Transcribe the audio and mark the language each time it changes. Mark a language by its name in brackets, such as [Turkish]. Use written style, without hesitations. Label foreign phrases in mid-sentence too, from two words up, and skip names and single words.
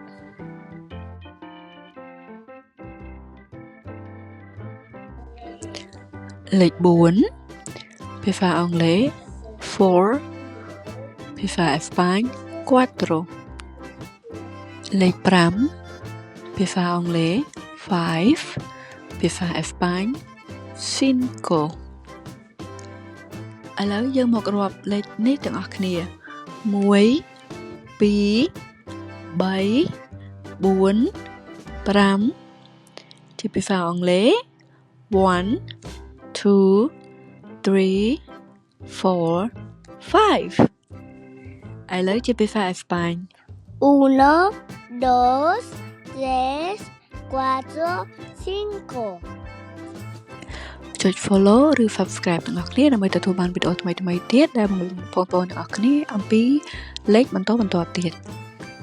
[Khmer] លេខ4ភាសាអង់គ្លេស four ភាសាអេស្ប៉ាញ cuatro លេខ5ភាសាអង់គ្លេស five ភាសាអេស្ប៉ាញ cinco ឥឡូវយើងមករាប់លេខនេះទាំងអស់គ្នា1 2 3 4 5ជាភាសាអង់គ្លេស [English] one two three four five [Khmer] ឥឡូវជាភាសាអេស្ប៉ាញ [Spanish] uno dos tres cuatro cinco [Khmer] ចុច follow ឬ subscribe ទាំងអស់គ្នាដើម្បីទទួលបានវីដេអូថ្មីៗទៀតដែលបង្រៀនបងប្អូនទាំងអស់គ្នាអំពីលេខបន្តបន្ទាប់ទៀត